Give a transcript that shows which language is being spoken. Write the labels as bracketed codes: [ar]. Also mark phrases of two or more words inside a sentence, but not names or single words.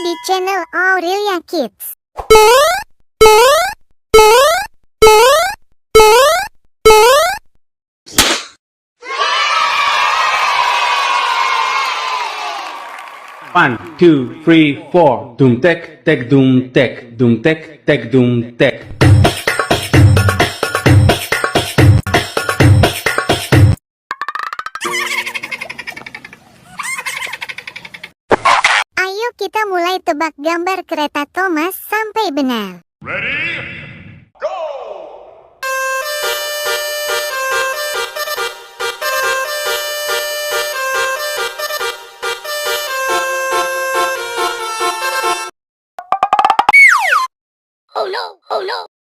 [id] channel Aurelia Kids. [en] One, two, three, four. Doom tek tek doom tek doom tek tek doom tek. [id] Ayo kita mulai tebak gambar kereta Thomas sampai benar. [en] Ready? Go! Oh no, oh no.